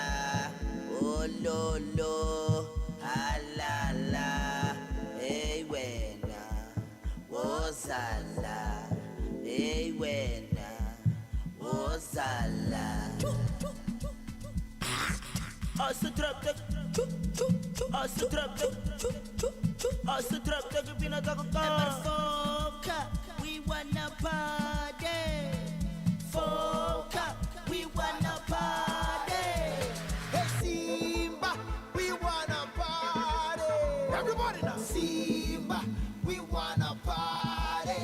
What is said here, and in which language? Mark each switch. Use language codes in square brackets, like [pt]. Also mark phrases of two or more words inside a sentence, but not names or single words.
[zu] Oh lo lo, ah la la. Hey wena, wozala. Hey wena, wozala. Asa trap tak, asa trap tak, asa trap tak pina foka, [en] we wanna party. Foka, we wanna party. Hey Simba, we wanna party. Everybody now. Simba, we wanna party.